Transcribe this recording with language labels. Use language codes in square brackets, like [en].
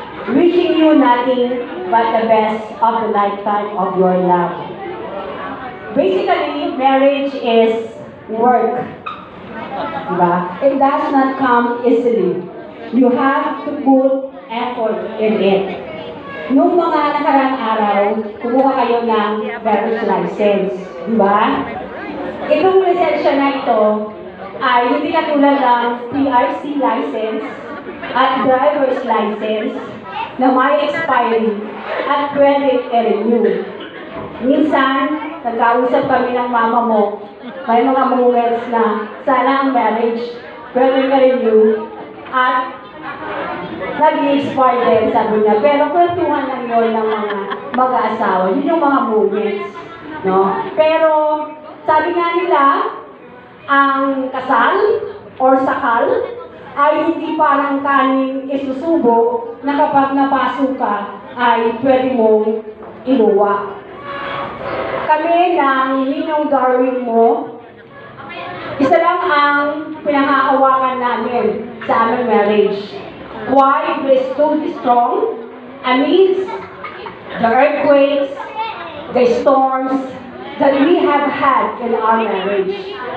[en] Wishing you nothing but the best of the lifetime of your love. Basically, marriage is work. [tl] Diba? [en] It does not come easily. You have to put effort in it. [tl] Noong mga nakarang araw, kumuha kayo ng marriage license. Diba? Itong lisensya na ito ay hindi katulad ng PRC license at driver's license na may expiry at pwede i-renew. Minsan, nagkausap kami ng mama mo, may mga moments na sana ang marriage pwede i-renew at nag-i-expire din, sabi niya. Pero kwentuhan lang yun ng mga mag-aasawa. Yun yung mga moments. No? Pero, sabi nga nila, ang kasal or sakal ay hindi parang kaning isusubo na kapag napasok ka ay pwede mong iluwa. Kami ng Ninong Darwin mo, isa lang ang pinangahawakan namin sa aming marriage. [en] Why we stood strong amidst the earthquakes, the storms that we have had in our marriage.